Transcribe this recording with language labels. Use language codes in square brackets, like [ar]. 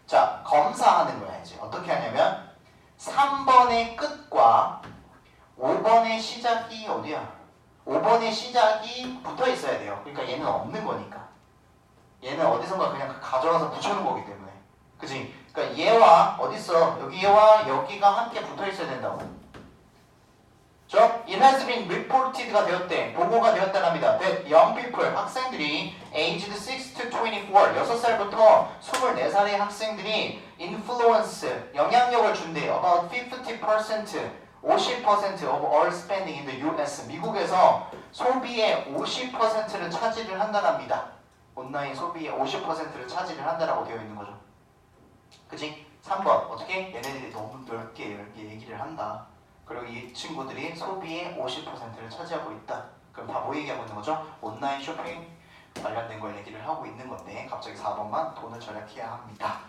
[ko] 자, 검사하는 거야 이제. 어떻게 하냐면 3번의 끝과 5번의 시작이 어디야? 5번의 시작이 붙어 있어야 돼요. 그러니까 얘는 없는 거니까. 얘는 어디선가 그냥 가져와서 붙여놓은 거기 때문에. 그치? 그러니까 얘와 어딨어? 여기와 여기가 함께 붙어 있어야 된다고. [en] It has been reported가 [ko] 되었대. 보고가 되었다랍니다. [en] That young people, [ko] 학생들이 [en] aged 6 to 24, [ko] 6살부터 24살의 학생들이 [en] influence, [ko] 영향력을 준대. [en] About 50%, 50% of all spending in the US, [ko] 미국에서 소비의 50%를 차지를 한다랍니다. 온라인 소비의 50%를 차지를 한다라고 되어 있는 거죠. 그치? 3번, 어떻게? 얘네들이 너무 넓게 얘기를 한다. 그리고 이 친구들이 소비의 50%를 차지하고 있다. 그럼 다 뭐 얘기하고 있는 거죠? 온라인 쇼핑 관련된 걸 얘기를 하고 있는 건데 갑자기 4번만 돈을 절약해야 합니다.